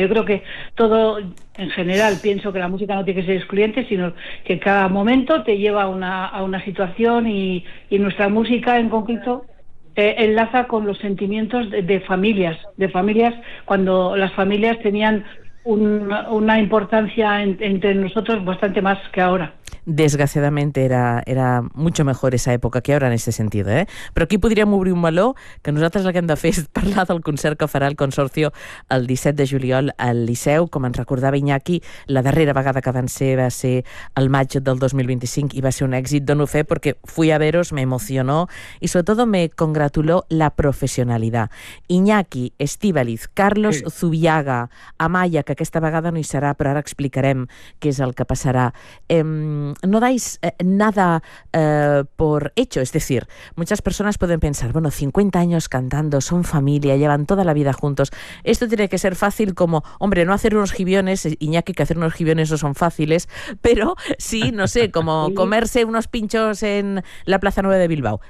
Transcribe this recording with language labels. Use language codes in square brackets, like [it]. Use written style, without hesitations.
[es] Yo creo que todo en general, pienso que la música no tiene que ser excluyente, sino que cada momento te lleva a una situación, y nuestra música en concreto enlaza con los sentimientos de familias cuando las familias tenían una importancia entre nosotros bastante más que ahora. Desgraciadamente era mucho mejor esa [ca] època que ara en aquest sentit, eh? Però aquí podríem obrir un meló, que nosaltres el que hem de fer és parlar del concert que farà el Consorcio el 17 de juliol al Liceu, com ens recordava Iñaki, la darrera vegada que va ser el maig del 2025 i va ser un èxit. Dono fe perquè [es] fui a veros, me emocionó [ca] i sobretot [es] me congratuló [ca] la professionalitat. Iñaki, Estíbaliz, Carlos, sí. Zubiaga, Amaya, que aquesta vegada no hi serà, però ara explicarem què és el que passarà. [es] No dais nada por hecho, es decir, muchas personas pueden pensar, bueno, 50 años cantando, son familia, llevan toda la vida juntos, esto tiene que ser fácil, como, hombre, no hacer unos gibiones, Iñaki, que hacer unos gibiones no son fáciles, pero sí, no sé, como comerse unos pinchos en la Plaza 9 de Bilbao.